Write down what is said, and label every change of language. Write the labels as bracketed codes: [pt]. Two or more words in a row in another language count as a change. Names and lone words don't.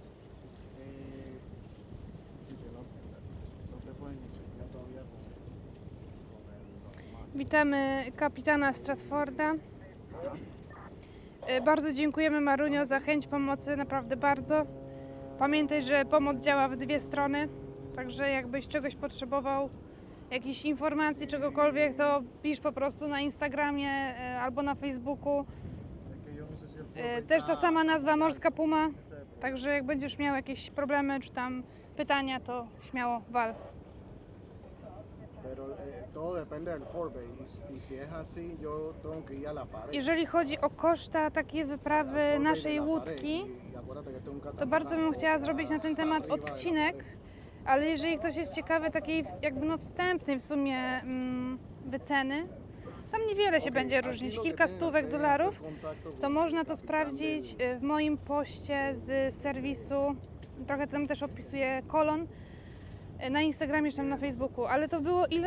[es] Sí, que no te pueden chequear todavía con el más. [pl] Witamy kapitana Stratforda. Bardzo dziękujemy, Marunio, za chęć pomocy, naprawdę bardzo. Pamiętaj, że pomoc działa w dwie strony, także jakbyś czegoś potrzebował, jakichś informacji, czegokolwiek, to pisz po prostu na Instagramie albo na Facebooku. [es] Es que yo no sé si el Ford [pl] Też ta [es] está- [pl] sama nazwa, Morska Puma, [es] ese es el problema. [pl] także jak będziesz miał jakieś problemy czy tam pytania, to śmiało wal. [es] Pero todo depende del Forbay y si es así yo tengo que ir a la pared. [pl] Jeżeli chodzi o koszta takiej wyprawy naszej łódki, to bardzo bym chciała zrobić na ten temat odcinek, ale jeżeli ktoś jest ciekawy takiej jakby no wstępnej w sumie wyceny, tam niewiele się będzie różnić, kilka stówek dolarów, to można to sprawdzić w moim poście z serwisu, trochę tam też opisuję kolon, na Instagramie czy tam na Facebooku, ale to było ile?